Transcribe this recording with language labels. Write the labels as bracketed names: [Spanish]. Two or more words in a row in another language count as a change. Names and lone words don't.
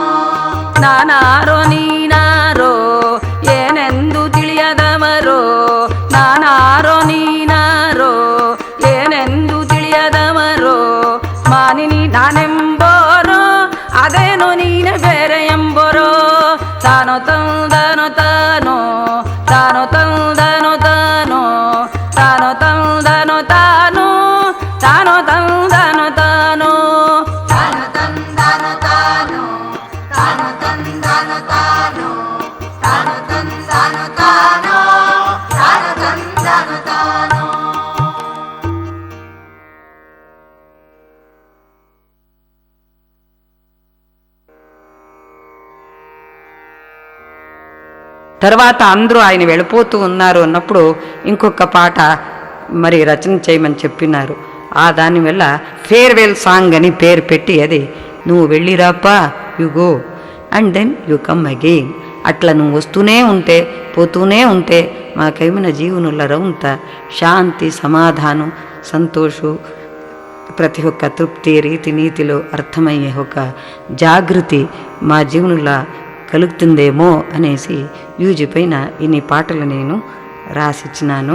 [Kannada] ನಾನಾರೋ ನೀನಾರೋ ಏನೆಂದು ತಿಳಿಯದವರೋ ನಾನಾರೋ ನೀನಾರೋ ಏನೆಂದು ತಿಳಿಯದವರೋ ಮಾನಿನಿ ನಾನೆಂಬೋರೋ ಅದೇನೋ ನೀನೆ ಬೇರೆ ಎಂಬೋರೋ ತಾನೋ ತಂದನೋ ತಾನೋ ತಾನೋ ತಂದನೋ ತಾನೋ ತಾನೋ ತಂದನೋ ತಾನೋ ತಾನೋ ತಂದನೋ ತಾನೋ ತಾನು ತಂದಾನು ತಾನು ತಾನು ತಂದಾನು ತಾನು ತಾನು ತಂದಾನು ತಾನು ತಾನು ತಂದಾನು ತಾನು [Telugu] తర్వాత అందరూ ఆయన వెళ్ళిపోతూ ఉన్నారు అన్నప్పుడు ఇంకొక పాట మరి రచన చేయమని చెప్పినారు. దానివల్ల [English] farewell song [Telugu] అని పేరు పెట్టి అది నువ్వు వెళ్ళిరాపా [English] you go and then you come again. [Telugu] అట్లా నువ్వు వస్తూనే ఉంటే పోతూనే ఉంటే మాకేమైనా జీవనంలో రౌంత శాంతి సమాధానం సంతోషం ప్రతి ఒక్క తృప్తి రీతి నీతిలో అర్థమయ్యే ఒక జాగృతి మా జీవనంలో కలుగుతుందేమో అనేసి యూజీ పైన ఇన్ని పాటలు నేను రాసిచ్చినాను.